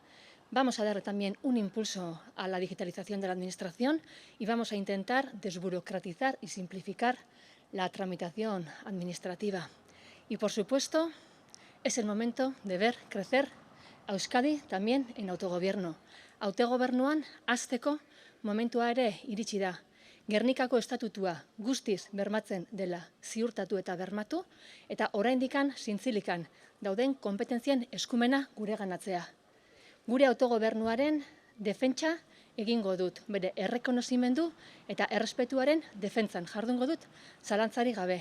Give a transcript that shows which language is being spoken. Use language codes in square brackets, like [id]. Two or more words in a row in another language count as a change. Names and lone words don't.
[es] Vamos a dar también un impulso a la digitalización de la Administración y vamos a intentar desburocratizar y simplificar la tramitación administrativa. Y, por supuesto, es el momento de ver crecer a Euskadi también en autogobierno. [eu] Autogobernuan hasteko momentua ere iritsi da. Gernikako estatutua guztiz bermatzen dela ziurtatu eta bermatu, eta oraindikan zintzilikan dauden konpetentzien eskumena gureganatzea. Gure autogobernuaren defentsa egingo dut, bere errekonozimendu eta errespetuaren defentsan jardungo dut, zalantzarik gabe.